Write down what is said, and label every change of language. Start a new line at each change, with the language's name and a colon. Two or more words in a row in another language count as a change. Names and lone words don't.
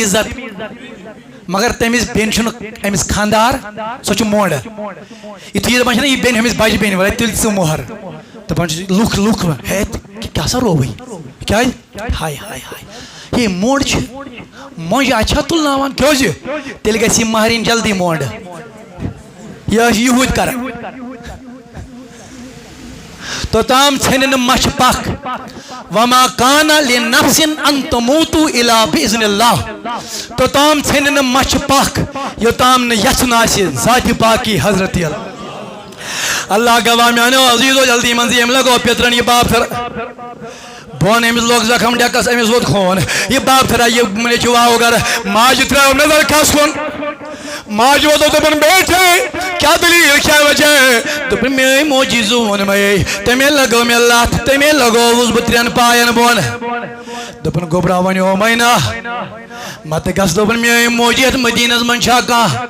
Kashmiri: عزت مگر تٔمِس بیٚنہِ چھُنہٕ أمِس خانٛدار سۄ چھِ مۄنڈ یُتھُے یہِ دَپان چھِنہ یہِ بیٚنہِ أمِس بجہِ بیٚنہِ وَلے تُلۍ ژٕ مۄہر دَپان چھِ لُکھ ہے کیٛاہ سا رووٕے کیٛازِ ہاے ہاے ہاے ہے مۄنڈ چھِ مۄنجہِ اَتہِ تُلناوان کیٛازِ تیٚلہِ گژھِ یہِ مہرِنۍ جلدی مۄنڈ یہِ ٲس یہوٗدۍ کران توٚتام ژھیٚنہِ نہٕ مچھِ پکھ
Arabic: وما کانَ لِنَفْسٍ أَن تَمُوتُ إِلَّا بِإِذْنِ اللہِ
Kashmiri: توٚتام ژھیٚنہِ نہٕ مچھِ پکھ یوٚتام نہٕ یژھُن آسہِ ذاتِ پاکی حضرتِ اللہ گواہ میانیو عزیزو جلدی منٛزٕے أمۍ لگوو پیترن یہِ بابتھر بۄن أمِس لوگ زخم ڈیکس أمِس ووت خوٗن یہِ بابتھر یہِ نیٚچوٗ آو گرٕ ماجہِ ترٛٲو نظر کھس کُن ماجہِ ووتُن دوٚپُن بیٹھے کیٛاہ دٔلیٖل کیٛاہ وجہ دوٚپُن میٲنۍ موجی زون مے تَمے لگٲو مےٚ لتھ تَمے لگووُس بہٕ 3 پاین بۄن دوٚپُن گوٚبرا وَنیو مینا متہٕ گژھ دوٚپُن میٲنۍ موجی یتھ مدیٖنس منٛز چھا کانٛہہ